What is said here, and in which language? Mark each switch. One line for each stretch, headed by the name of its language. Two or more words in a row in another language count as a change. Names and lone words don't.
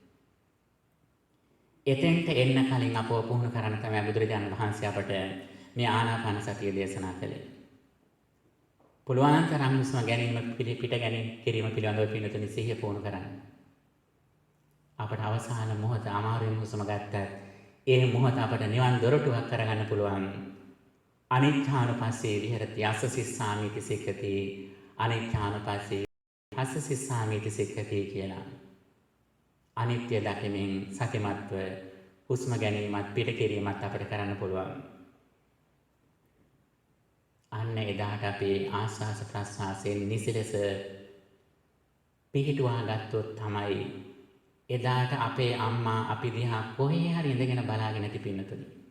Sinhala: එතෙන්ට එන්න කලින් අපව පුහුණු කරන්න තමයි බුදුරජාණන් වහන්සේ අපට මේ ආනාපාන සතිය දේශනා කළේ. පුළුවන් තරම් හුස්ම ගැනීම පිට ගැනීම කිරීම පිළිබඳව පිළිතුරු සිහිය පුහුණු කරන්න. අපට අවසාන මොහොත අමාරුවෙන් හුස්ම ගත්තත් ඒ මොහොත අපට නිවන් දොරටුවක් කරගන්න පුළුවන්.
Pali: අනිච්ඡානුපස්සේ විහෙරති අස්ස සිස්සාමිති සික්ඛති, අනිච්ඡානුපස්සේ අස්ස සිස්සාමිති සික්ඛති කියලා.
Sinhala: අනිත්‍ය දකිමින් සතිමත්ව හුස්ම ගැනීමත් පිට කිරීමත් අපට කරන්න පුළුවන්. අන්න එදාට අපේ ආස්වාස ප්‍රස්වාසයෙන් නිසිලෙස පිහිටුවා ගත්තොත් තමයි එදාට අපේ අම්මා අපි දිහා කොහේ හරි ඉඳගෙන බලාගෙන ඇති පින්නතුනි.